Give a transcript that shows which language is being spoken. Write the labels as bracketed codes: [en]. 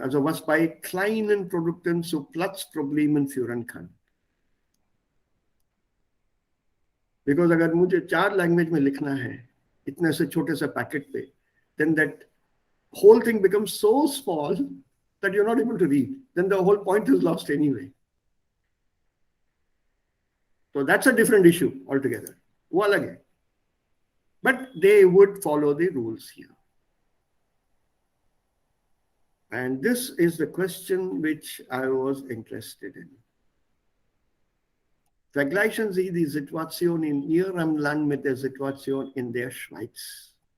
[de] Also was bei kleinen Produkten zu Platzproblemen führen kann. [en] Because [hi] अगर मुझे 4 language में लिखना है इतने से छोटे से पैकेट पे, [en] then that whole thing becomes so small that you're not able to read. Then the whole point is lost anyway. So that's a different issue altogether. Well, again. But they would follow the rules here. And this is the question which I was interested in. [de] Vergleichen Sie die Situation in Ihrem Land mit der Situation in der Schweiz.